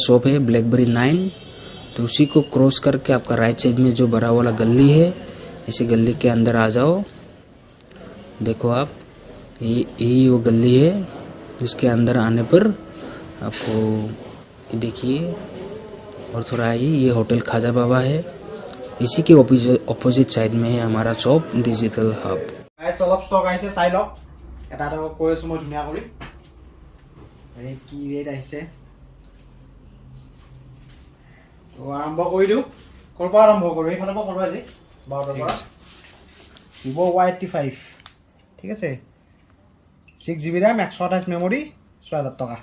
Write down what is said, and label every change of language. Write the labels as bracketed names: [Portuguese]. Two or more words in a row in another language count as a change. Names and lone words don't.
[Hindi] शॉप है ब्लैकबेरी 9 तो उसी को क्रॉस करके आपका [English] right side [Hindi] में जो बड़ा वाला गली है इसी गली के अंदर आ जाओ देखो आप यही वो गली है उसके अंदर आने पर आपको देखिए और थोड़ा आइए ये होटल खाजा बाबा है इसी के [English] opposite side [Hindi] में है हमारा शॉप डिजिटल हब [Assamese] গাইস অলপ ষ্টক আহিছে চাই লওক এটা এটা কৈ আছো মই ধুনীয়া কৰি এই কি ৰেট আহিছে তো আৰম্ভ কৰি দিও কৰ পৰা আৰম্ভ কৰো এইফালৰ পৰা কৰবা আজি 12 পৰা Vivo Y85 ঠিক আছে 6GB RAM 128 মেমৰি 6000 টকা